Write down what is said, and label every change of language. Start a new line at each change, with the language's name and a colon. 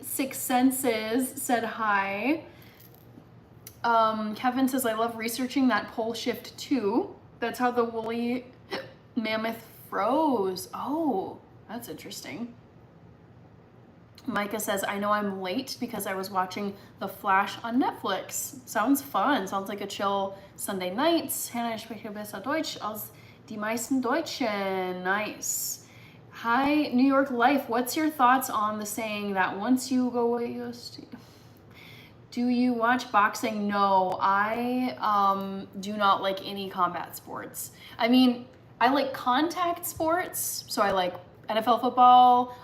English: Six Senses said hi. Kevin says, I love researching that pole shift too. That's how the woolly mammoth froze. Oh, that's interesting. Micah says, I know I'm late because I was watching The Flash on Netflix. Sounds fun. Sounds like a chill Sunday night.
German: Hannah, ich spreche besser Deutsch als die meisten Deutschen.
English: Nice. Hi, New York Life. What's your thoughts on the saying that once you go away, you stay? Do you watch boxing? No, I do not like any combat sports. I mean, I like contact sports, so I like NFL football.